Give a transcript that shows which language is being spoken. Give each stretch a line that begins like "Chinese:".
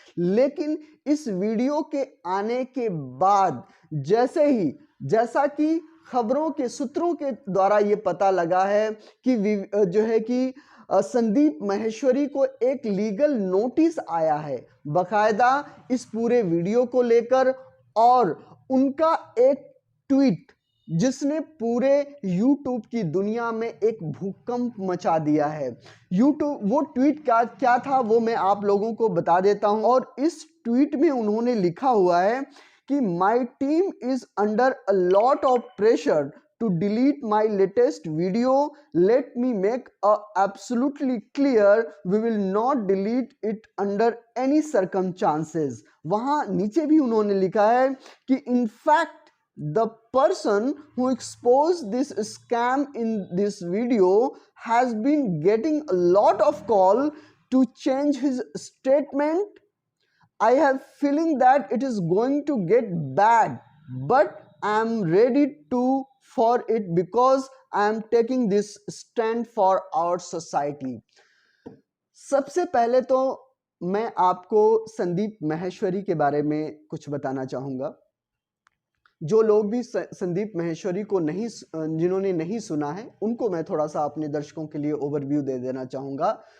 Hindi: लेकिन इस वीडियो के आने के बाद जैसा कि खबरों के सूत्रों के द्वारा ये पता लगा है कि जो है कि संदीप माहेश्वरी को एक लीगल नोटिस आया है बकायदा इस पूरे वीडियो को लेकर, और उनका एक ट्वीट जिसने पूरे यूट्यूब की दुनिया में एक भूकंप मचा दिया है। वो ट्वीट क्या था वो मैं आप लोगों को बता देता हूं। और इस ट्वीट में उन्होंने लिखा हुआ है कि
English: My team is under a lot of pressure to delete my latest video. Let me make absolutely clear, we will not delete it under any circumstances.
Hindi: वहां नीचे भी उन्होंने लिखा है कि
English: in fact the person who exposed this scam in this video has been getting a lot of call to change his statement. I have feeling that it is going to get bad, but I am ready to for it because I am taking this stand for our society.
Hindi: सबसे पहले तो मैं आपको संदीप माहेश्वरी के बारे में कुछ बताना चाहूंगा। जो लोग भी संदीप माहेश्वरी को जिन्होंने नहीं सुना है, उनको मैं थोड़ा सा अपने दर्शकों के लिए ओवरव्यू दे देना चाहूंगा।